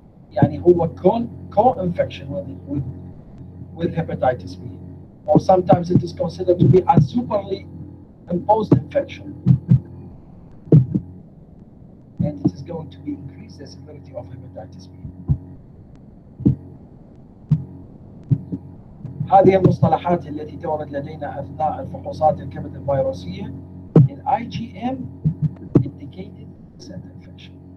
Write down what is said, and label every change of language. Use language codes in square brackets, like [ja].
[en] يعني هو co-infection with hepatitis B, or sometimes it is considered to be a superimposed infection, and it is going to increase the severity of hepatitis B. [ar] هذه المصطلحات التي تورد لدينا أثناء الفحوصات الكبد الفيروسية. [en] ال IgM indicated cell infection.